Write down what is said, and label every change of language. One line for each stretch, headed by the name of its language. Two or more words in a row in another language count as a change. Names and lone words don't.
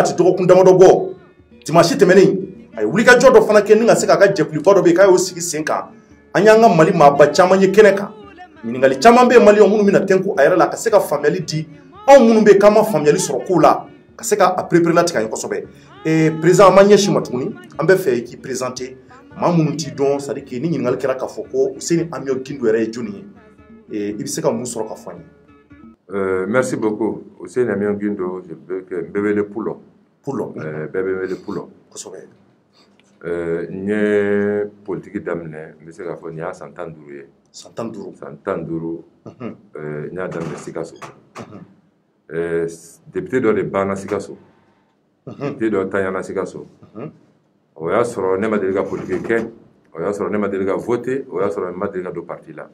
Bambara: tɛ dɔgɔkun damadɔ bɔ dimanche tɛmɛnen a ye wulikajɔ dɔ fana kɛ ni ka se k'a ka jɛkuluba dɔ bɛ yen k'a y'o sigi sen kan an y'an ka Mali maaba caman ye kɛnɛ kan ɲininkali caman bɛ yen maliyɛnw minnu bɛna tɛnku a yɛrɛ la ka se ka faamuyali di anw minnu bɛ yen k'an ma faamuyali sɔrɔ kow la ka se ka préparer latigɛ an ye kosɛbɛ président an ma ɲɛsin ma tuguni an bɛ fɛ k'i présenter maa minnu t'i dɔn
French: c'est à dire que
Bambara: ni ɲininkali kɛra k'a fɔ ko Useni Amion Gindo yɛrɛ ye jɔnni ye i bɛ se ka mun sɔrɔ ka fɔ an ye.
French: Merci beaucoup
Bambara: Useni Amion Gindo n bɛ wele Pulo bɛɛ bɛ wele Pulo kosɛbɛ n ye politique daminɛ n bɛ se k'a fɔ nin y'a san 15 ye san 15 n y'a daminɛ Sikaso député dɔ de banna Sikaso député dɔ tanyana Sikaso o y'a sɔrɔ ne ma deli ka politique kɛ o y'a sɔrɔ ne ma deli ka voter o y'a sɔrɔ ne ma deli ka don parti la